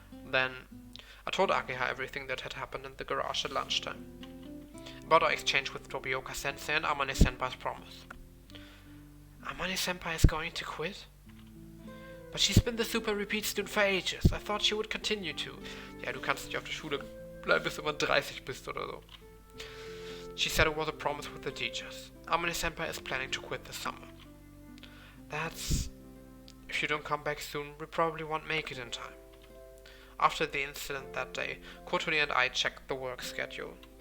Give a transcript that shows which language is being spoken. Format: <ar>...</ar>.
<en>Then, I told Ageha everything that had happened in the garage at lunchtime. About our exchange with Tobioka-sensei and Amane-senpai's promise. Amane-senpai is going to quit? But she's been the super repeat student for ages. I thought she would continue to.</en> <de>Ja, du kannst nicht auf der Schule bleiben, bis du mal 30 bist oder so.</de> <en>She said it was a promise with the teachers. Amane-senpai is planning to quit this summer. That's... If you don't come back soon, we probably won't make it in time. After the incident that day, Kotori and I checked the work schedule.</en>